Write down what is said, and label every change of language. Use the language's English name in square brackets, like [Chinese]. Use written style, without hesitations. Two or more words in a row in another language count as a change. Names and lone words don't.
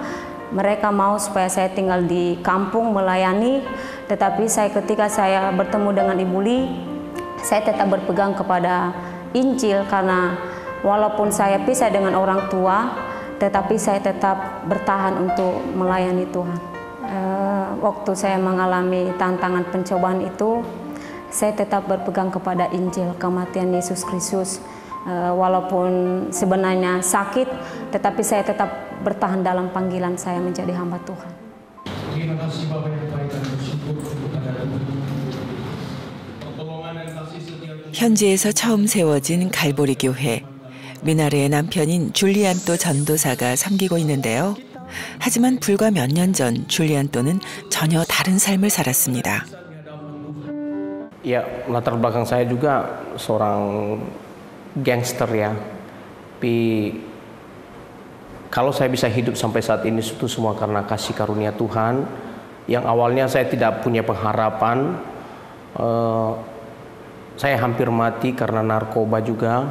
[Indonesian] Mereka mau supaya saya tinggal di kampung melayani, tetapi ketika saya bertemu dengan Ibu Li, saya tetap berpegang kepada Injil karena walaupun saya pisah dengan orang tua, tetapi saya tetap bertahan untuk melayani Tuhan. Waktu saya mengalami tantangan pencobaan itu, saya tetap berpegang kepada Injil, kematian Yesus Kristus. Walaupun sebenarnya sakit, tetapi saya tetap bertahan dalam panggilan saya menjadi hamba Tuhan. [Korean] 현지에서 처음 세워진 갈보리 교회. 미나르의 남편인 줄리안토 전도사가 섬기고 있는데요. 하지만 불과 몇 년 전 줄리안토는 전혀 다른 삶을 살았습니다. [Indonesian] Ya, latar belakang saya juga seorang gangster ya. Tapi kalau saya bisa hidup sampai saat ini itu semua karena kasih karunia Tuhan. Yang awalnya saya tidak punya pengharapan. Saya hampir mati karena narkoba juga.